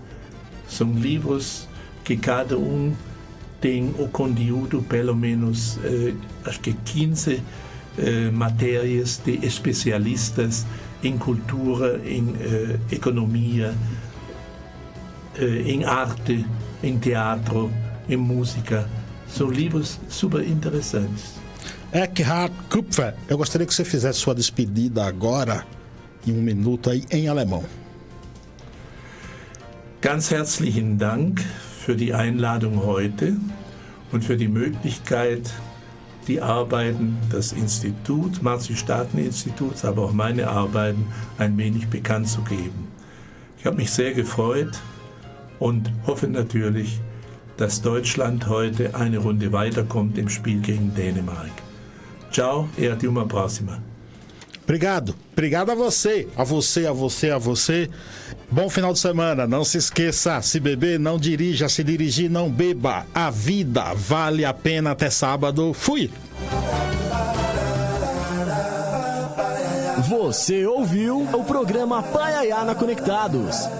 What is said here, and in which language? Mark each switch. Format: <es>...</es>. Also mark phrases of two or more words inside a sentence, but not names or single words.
<pt>São livros que cada um tem o conteúdo, pelo menos, acho que 15 matérias de especialistas em cultura, em economia, em arte, em teatro, em música. São livros super interessantes. Eckhard Kupfer, eu gostaria que você fizesse sua despedida agora, em 1 minuto, aí, em alemão.</pt> <de>Ganz herzlichen Dank für die Einladung heute und für die Möglichkeit, die Arbeiten des Instituts, Márcio-Staden-Instituts, aber auch meine Arbeiten ein wenig bekannt zu geben. Ich habe mich sehr gefreut und hoffe natürlich, dass Deutschland heute eine Runde weiterkommt im Spiel gegen Dänemark.</de> <pt>Tchau e até uma próxima. Obrigado a você. Bom final de semana. Não se esqueça, se beber, não dirija, se dirigir, não beba. A vida vale a pena. Até sábado. Fui! Você ouviu o programa Paiaiana Conectados.</pt>